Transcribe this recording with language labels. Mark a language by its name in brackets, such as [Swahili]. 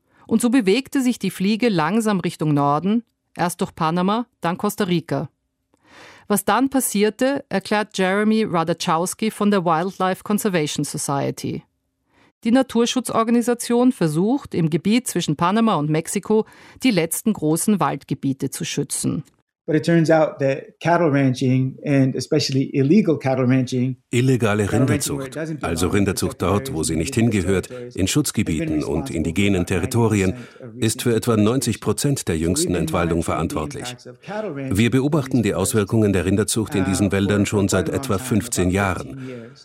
[German] Und so bewegte sich die Fliege langsam Richtung Norden, erst durch Panama, dann Costa Rica. Was dann passierte, erklärt Jeremy Radachowski von der Wildlife Conservation Society. Die Naturschutzorganisation versucht, im Gebiet zwischen Panama und Mexiko die letzten großen Waldgebiete zu schützen. [English] But it turns out that cattle ranching and especially illegal cattle ranching, [German] illegale Rinderzucht, also Rinderzucht dort, wo sie nicht hingehört, in Schutzgebieten und indigenen Territorien, ist für etwa 90% der jüngsten Entwaldung verantwortlich. Wir beobachten die Auswirkungen der Rinderzucht in diesen Wäldern schon seit etwa 15 Jahren.